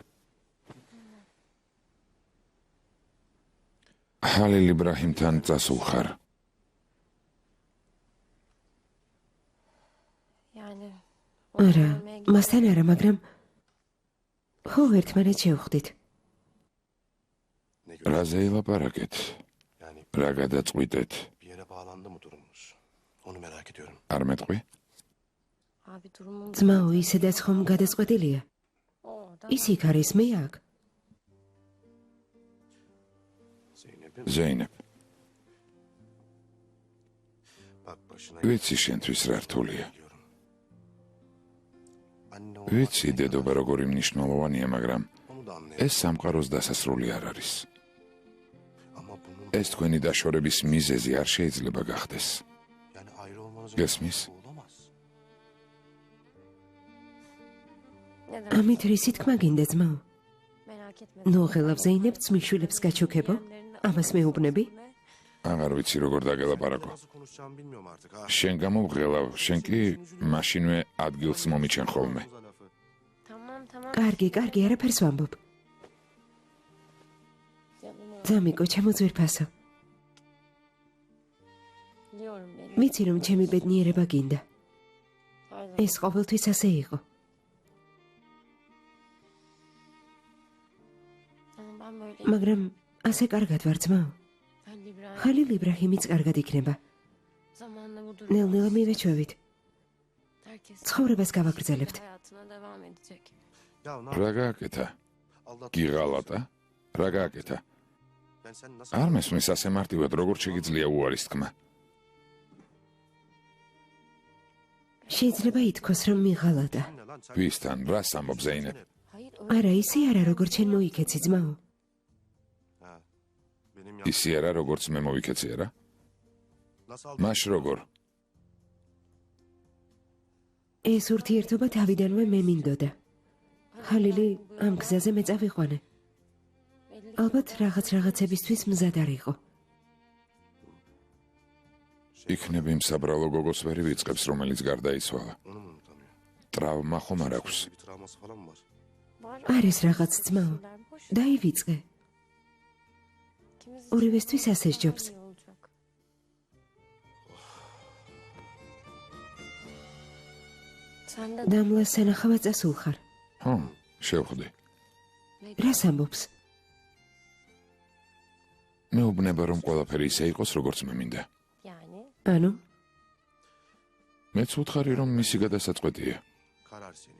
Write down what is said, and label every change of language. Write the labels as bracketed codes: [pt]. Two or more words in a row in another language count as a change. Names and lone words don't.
[ka] ჰალილ იბრაჰიმთან წასულ ხარ. [tr] Yani. [ka] არა, მასთან არა, მაგრამ ხო ერთმანეთ შევხვდით. [tr] Ne göre? [ka] რაზე ილაპარაკეთ? [tr] Yani [ka] რა გადაწყვიტეთ? [tr] bir yere bağlandı mı durumunuz? Onu merak ediyorum. [ka] არ მეტყვი? [tr] Abi durumum. [ka] ძმაო, ისედაც ხომ გადაწყვეტილია? [tr] Orada. [ka] ის იქ არის, მე აქ. [tr] Zeynep'in [ka] ზეინებ, [tr] bak başına [ka] ვიცი შენთვის რა რთულია. [tr] geliyorum. Anne [ka] ვიცი დედობა როგორი მნიშვნელოვანია, მაგრამ [tr] onu da anlayamam. [ka] ეს სამყაროს დასასრული არ არის. [tr] Ama bunun [ka] ეს თქვენი დაშორების მიზეზი არ შეიძლება გახდეს. [tr] yani ayrı olmanız Gesmis. bu olamaz. Ne demek? [ka] ამით რისი თქმა გინდა, ძმაო? [tr] Merak etme. [ka] ნუღელავ ზეინებს მიშვილებს გაჩოქებო? ამას მეუბნები? აღარ ვიცი როგორ დაგელაპარაკო. [tr] Nasıl konuşacağımı bilmiyorum artık ha. [ka] შენ გამოვღელავ, შენ კი მაშინვე ადგილს მომიჩენ ხოლმე. [tr] Tamam tamam. [ka] კარგი, კარგი, არაფერს ვამბობ. [tr] Canım o. [ka] ძამიკო, ჩემო ძვირფასო. [tr] Biliyorum beni. [ka] ვიცი რომ ჩემი ბედნიერება გინდა. [tr] Her zaman. [ka] ეს ყოველთვის ასე იყო. [tr] Ama ben böyle. [ka] მაგრამ ასე კარგად ვარ, ძმაო. Halil İbrahim. ხალილ იბრაჰიმიც კარგად იქნება. [tr] Zamanla bu durum. [ka] ნელ-ნელა მივეჩვევით. [tr] Herkes. [ka] ცხოვრებას გავაგრძელებთ. [tr] Hayatına devam edecek. Ya ne [ka] რა გააკეთა? Allah გიღალატა? რა გააკეთა? [tr] ben sen nasıl [ka] არ მესმის ასე მარტივად როგორ შეგიძლია უარის თქმა? შეიძლება ითქვას რომ მიღალატა. [tr] ne lan sen? [ka] ვისთან რას ამბობ ზეინებ? [tr] Hayır öyle. [ka] არა, ისე არა, როგორ ჩვენ მოიქეცი, ძმაო. [tr] Ha. Benim ya [ka] ისი არა როგორც მე მოვიქეცი არა? [tr] nasıl aldın? [ka] მაშ როგორ? ეს ურთიერთობა თავიდანვე მე მინდოდა. ხალილი ამ გზაზე მე წავიყვანე. [tr] Belli. [ka] ალბათ რაღაცებისთვის მზად არ იყო. იქნებ იმ საბრალო გოგოს ვერი ვიწყებს, რომელიც გარდაიცვალა. [tr] Onu mu unutamıyor? [ka] ტრავმა ხომ არ აქვს? [tr] Bir travması falan mı var? Var. [ka] არის რაღაც, ძმაო. [tr] Boş. [ka] დაივიწყე. [tr] İkimiz için [ka] ორივესთვის ასე სჯობს. [tr] iyi olacak. Sen de [ka] დამლა სანახავად წასულ ხარ. ხო, შევხვდი. რას ამბობს? მეუბნება რომ ყველაფერი ისე იყოს, როგორც მე მინდა. [tr] yani. [ka] ანუ, მეც ვუთხარი რომ მისი გადასაწყვეტია. [tr] Karar senin.